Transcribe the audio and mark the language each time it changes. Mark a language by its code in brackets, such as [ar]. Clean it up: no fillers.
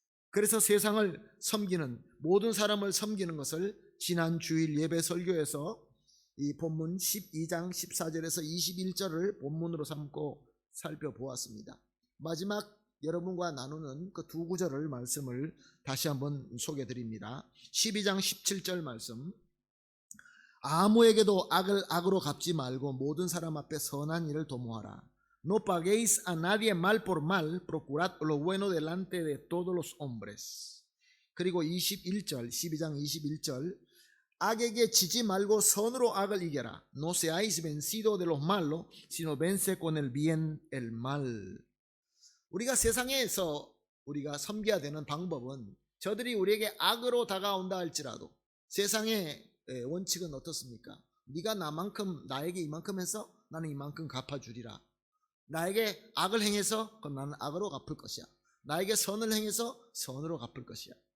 [ko] 그래서 세상을 섬기는 모든 사람을 섬기는 것을 지난 주일 예배 설교에서 이 본문 12장 14절에서 21절을 본문으로 삼고 살펴보았습니다. 마지막 여러분과 나누는 그 두 구절을 말씀을 다시 한번 소개해 드립니다. 12장 17절 말씀. 아무에게도 악을 악으로 갚지 말고 모든 사람 앞에 선한 일을 도모하라. [es] No paguéis a nadie mal por mal, procurad lo bueno delante de todos los hombres. [ko] 그리고 21절, 12장 21절. 악에게 지지 말고 선으로 악을 이겨라. [es] No seáis vencido de los malos, sino vence con el bien el mal. [ko] 우리가 세상에서 우리가 섬겨야 되는 방법은 저들이 우리에게 악으로 다가온다 할지라도 세상의 원칙은 어떻습니까? 네가 나에게 이만큼 해서 나는 이만큼 갚아주리라. 나에게 악을 행해서 그럼 나는 악으로 갚을 것이야. 나에게 선을 행해서 선으로 갚을 것이야.